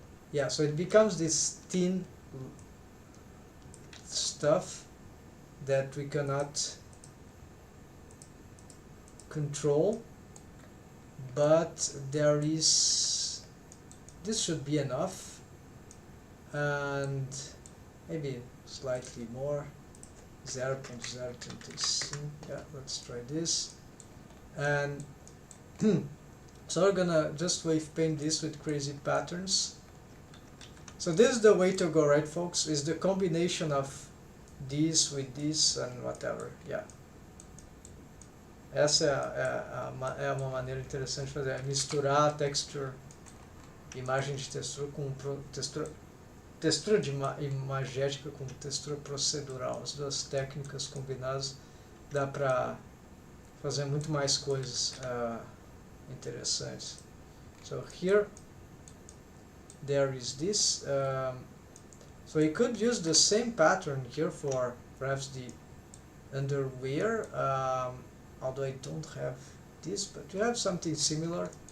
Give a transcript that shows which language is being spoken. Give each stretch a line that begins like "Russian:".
English: yeah, so it becomes this thin stuff that we cannot control, but there is, this should be enough, and maybe slightly more, 0.025, yeah, let's try this. And so we're gonna just wave paint this with crazy patterns. So this is the way to go, right folks, is the combination of this with this and whatever, yeah.
Portuguese: Essa é uma maneira interessante de fazer, é misturar a texture, imagem de textura com textura de imagética com textura procedural. As duas técnicas combinadas dá para fazer muito mais coisas interessantes.
English: So here there is this, so you could use the same pattern here for perhaps the underwear, although I don't have this, but you have something similar.